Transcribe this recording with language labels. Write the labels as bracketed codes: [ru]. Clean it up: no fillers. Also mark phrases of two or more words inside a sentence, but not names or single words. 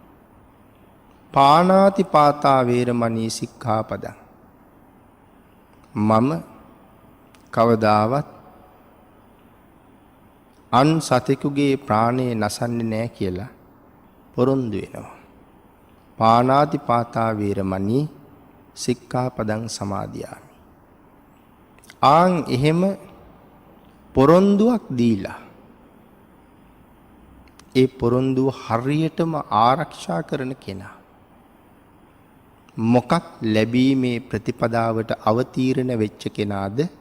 [pi] පාණාති පාතා වේරමණී සික්ඛාපදං. [si] මම කවදාවත් අන් සතෙකුගේ ප්‍රාණය නසන්නේ නැහැ කියලා පොරොන්දු වෙනවා. [pi] පාණාති පාතා වේරමණී සික්ඛාපදං සමාදියාමි. [si] එහෙම පොරොන්දුවක් දීලා ඒ පොරොන්දුව හරියටම ආරක්ෂා කරන කෙනා මොකක් ලැබීමේ ප්‍රතිපදාවට අවතීර්ණ වෙච්ච කෙනාද?